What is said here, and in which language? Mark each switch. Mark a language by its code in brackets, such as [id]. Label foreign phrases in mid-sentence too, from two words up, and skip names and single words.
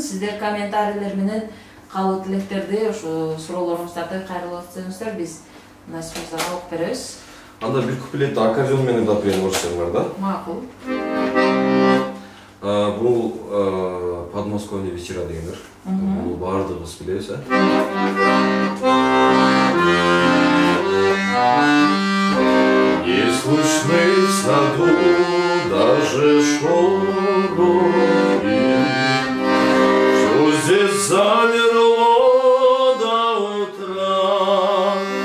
[ky] Сиздер комментарийлер менен калуу тилектерди, ошо суроолоруңуздарды кайрылып өтсөңүздөр, биз Насип Мырзага окуп беребиз. Анда бир куплетти аккордеон менен ырдап берейин болсоңар да. Макул. Бул Подмосковный вечера деген ыр. Бул баардыгыбыз билебиз, [ru] Не слышны в саду даже шороки, Всё здесь замерло до утра.